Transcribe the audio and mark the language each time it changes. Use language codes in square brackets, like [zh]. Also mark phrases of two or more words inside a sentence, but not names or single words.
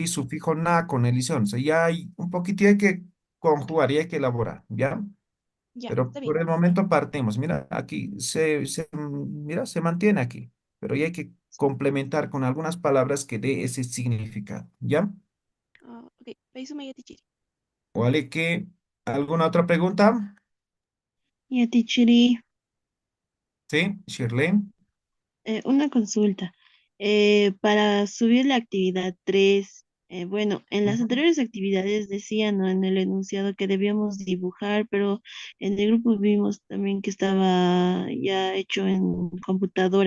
[es] aquí sufijo na con elición, o sea, ya hay un poquito hay que conjugar y hay que elaborar, ¿ya? ya, Pero está bien. por el momento partimos. Mira, aquí mira, se mantiene aquí, pero ya hay que complementar con algunas palabras que dé ese significado, ¿ya? [ay] Ok, paisuma yatichiri. [es] ¿Vale? Que ¿alguna otra pregunta? Yatichiri, Sí, Shirley. una consulta. Para subir la actividad 3, bueno, en las Ujú. anteriores actividades decían, ¿no? En el enunciado que debíamos dibujar, pero en el grupo vimos también que estaba ya hecho en computadora.